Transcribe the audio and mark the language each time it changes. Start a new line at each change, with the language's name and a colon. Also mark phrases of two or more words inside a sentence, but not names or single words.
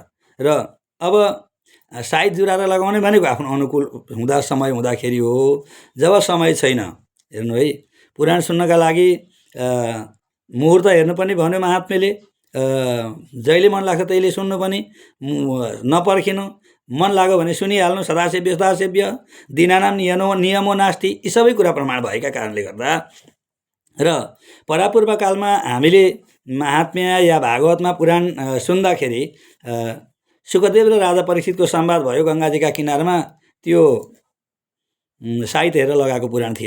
Nepali: र अब साइत जुराएर लगाउने भनेको आफ्नो अनुकूल हुँदा समय हुँदाखेरि हो। जब समय छैन, हेर्नु है, पुराण सुन्नका लागि मुहुर्त हेर्नुपर्ने भन्यो महात्मेले। जहिले मन लाग्छ त्यहिले सुन्नु पनि, नपर्खिनु, मन लाग्यो भने सुनिहाल्नु।
Sanskrit: सदासेव्य सदासेव्य, दिनानाम नियमो नास्ति,
Nepali: यी सबै कुरा प्रमाण भएका कारणले गर्दा। र परापूर्व कालमा हामीले महात्म्य या भागवतमा पुराण सुन्दाखेरि सुखदेव र राजा परीक्षितको संवाद भयो गङ्गाजीका किनारमा। त्यो साइत हेरेर लगाएको पुराण थिएन।